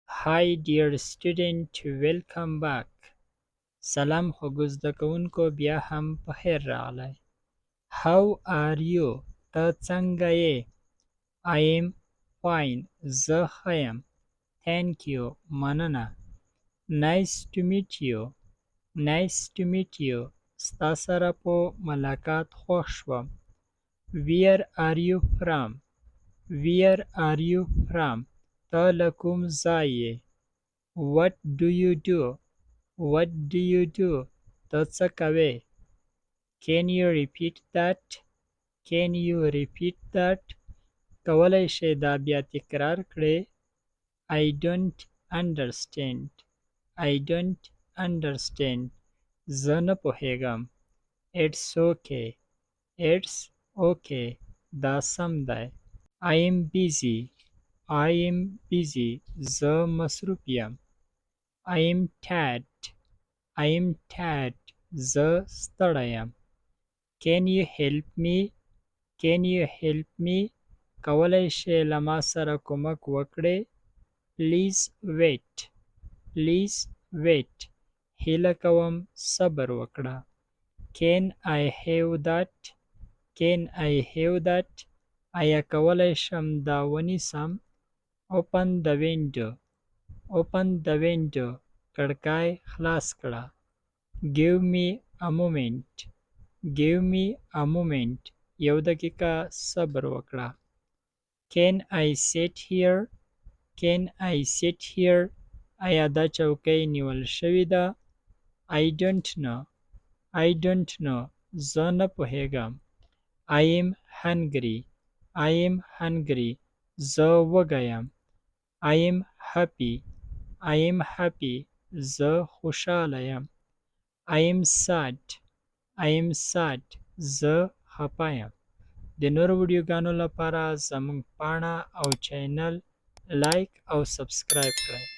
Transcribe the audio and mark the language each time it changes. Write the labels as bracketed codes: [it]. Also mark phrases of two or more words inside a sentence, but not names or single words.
[en] Hi dear student, welcome back. [ps] سلام خو زده کوونکو بیا هم په خیر راغلی. [en] How are you? [ps] ته څنګه یې؟ [en] I am fine. [ps] زه ښه یم. [en] Thank you. [ps] مننه. [en] Nice to meet you. Nice to meet you. [ps] ستا سره په ملاقات خوښ شوم. [en] Where are you from? Where are you from? [ps] ته له کوم ځای یې؟ [en] What do you do? What do you do? [ps] ته څه کوې؟ [en] Can you repeat that? Can you repeat that? [ps] کولی شې دا بیا تکرار کړې؟ [en] I don't understand. I don't understand. [ps] زه نه پوهیږم. [en] It's okay. It's okay. [ps] دا سم دی. [en] I am busy. I am busy. [ps] زه مصروف یم. [en] I am tired. I am tired. [ps] زه ستړی یم. [en] Can you help me? Can you help me? [ps] کولی شې له ما سره کومک وکړې؟ [en] Please wait. Please wait. [ps] هیله کوم صبر وکړه. [en] Can I have that? Can I have that? [ps] آیا کولی شم دا ونیسم؟ [en] Open the window. Open the window. [ps] کړکۍ خلاص کړه. [en] Give me a moment. Give me a moment. [ps] یو دقیقه صبر وکړه. [en] Can I sit here? Can I sit here? [ps] آیا دا چوکۍ نیول شوې ده؟ [en] I don't know. I don't know. [ps] زه نه پوهیږم. [en] I am hungry. I am hungry. [ps] زه وږی یم. [en] I am happy. I am happy. [ps] زه خوشحاله یم. [en] I am sad. I am sad. [ps] زه خفه یم. د نورو ویډیوګانو لپاره زموږ پاڼه او چینل لایک او سبسکرایب کړئ.